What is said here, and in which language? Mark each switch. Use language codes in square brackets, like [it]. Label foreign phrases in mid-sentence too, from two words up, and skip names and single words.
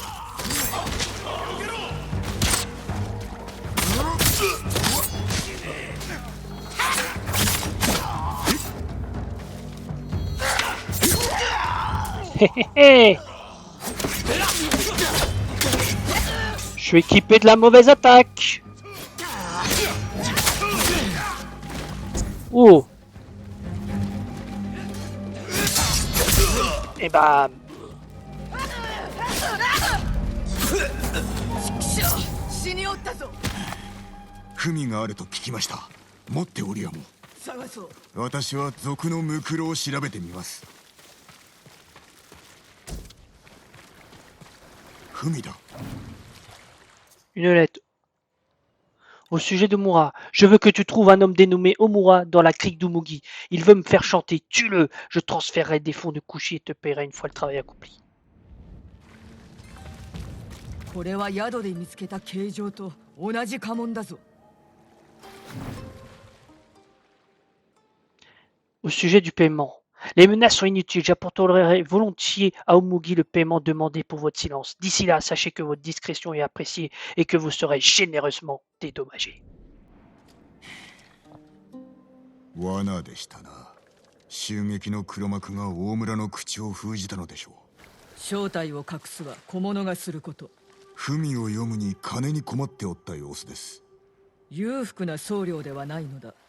[fr] Hé hé hé! Je suis équipé de la mauvaise attaque. Oh. Et bam. [ja] 死におったぞ。文があると聞きました。持っておりやも。探そう。私は賊のムクロを調べてみます。文だ。 [fr] Une lettre. Au sujet de Moura, je veux que tu trouves un homme dénommé Omura dans la crique d'Umugi. Il veut me faire chanter. Tue-le. Je transférerai des fonds de coucher et te paierai une fois le travail accompli. [ja] これは宿で見つけた形状と同じ家紋だぞ。 [fr] Au sujet du paiement. Les menaces sont inutiles, j'apporterai volontiers à Umugi le paiement demandé pour votre silence. D'ici là, sachez que votre discrétion est appréciée et que vous serez généreusement dédommagé. [ja] 罠でしたな。襲撃の黒幕が大村の口を封じたのでしょう。正体を隠すは小物がすること。文を読むに金に困っておった様子です。裕福な僧侶ではないのだ。